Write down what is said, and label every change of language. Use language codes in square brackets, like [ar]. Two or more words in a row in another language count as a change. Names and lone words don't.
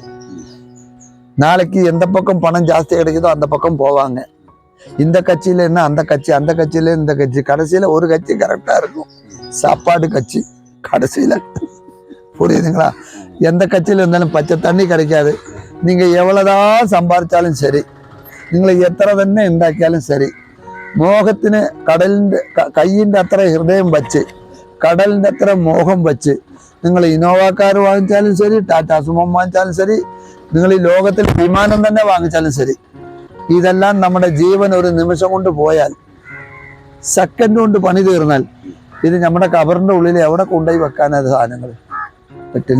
[ta] நாளைக்கு எந்த பக்கம் பணம் ஜாஸ்தி கிடைக்குதோ அந்த பக்கம் போவாங்க. இந்த கட்சியில என்ன அந்த கட்சி, அந்த கட்சியில இந்த கட்சி, கடைசியில ஒரு கட்சி கரெக்டா இருக்கும், சாப்பாடு கட்சி கடைசியில. புரியுதுங்களா? எந்த கட்சியில இருந்தாலும் பச்சை தண்ணி கிடைக்காது. நீங்க எவ்வளவுதான் சம்பாதிச்சாலும் சரி, [ml] നിങ്ങൾ എത്ര തന്നെ ഉണ്ടാക്കിയാലും ശരി, മോഹത്തിന് കയ്യിൻ്റെ അത്ര ഹൃദയം വച്ച്, കടലിൻ്റെ അത്ര മോഹം വച്ച് നിങ്ങൾ ഇന്നോവ കാർ വാങ്ങിച്ചാലും ശരി, ടാറ്റാ സുമം വാങ്ങിച്ചാലും ശരി, നിങ്ങൾ ഈ ലോകത്തിൽ വിമാനം തന്നെ വാങ്ങിച്ചാലും ശരി, ഇതെല്ലാം നമ്മുടെ ജീവൻ ഒരു നിമിഷം കൊണ്ട് പോയാൽ, സെക്കൻഡ് കൊണ്ട് പണി തീർന്നാൽ, ഇത് നമ്മുടെ കബറിൻ്റെ ഉള്ളിൽ എവിടെ കൊണ്ടുപോയി വെക്കാനത് സാധനങ്ങൾ പറ്റില്ല.